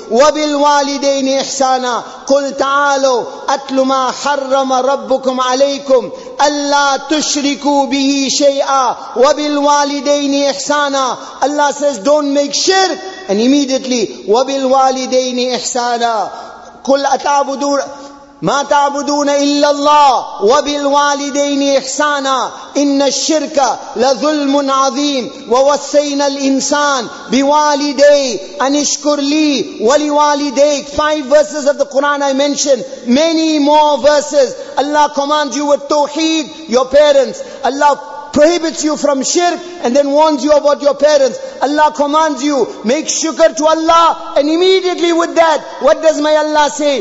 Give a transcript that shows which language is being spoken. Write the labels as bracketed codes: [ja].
[ar] وَبِالْوَالِدَيْنِ إِحْسَانًا. قُلْ تَعَالَوْا أَتْلُ مَا حَرَّمَ رَبُّكُمْ عَلَيْكُمْ أَلَّا تُشْرِكُوا بِهِ شَيْئًا وَبِالْوَالِدَيْنِ إِحْسَانًا. [en] Allah says don't make shirk, and immediately [ar] وَبِالْوَالِدَيْنِ إِحْسَانًا. قُلْ أَتَعْبُدُونَ ما تعبدون إلا الله وبالوالدين إحسانا إن الشرك لظلم عظيم ووصينا الإنسان بوالديه أن اشكر لي ولوالديك. [en] 5 verses of the Quran I mentioned. Many more verses. Allah commands you with tawheed, your parents. Allah prohibits you from shirk and then warns you about your parents. Allah commands you, make shukr to Allah, and immediately with that, what does my Allah say?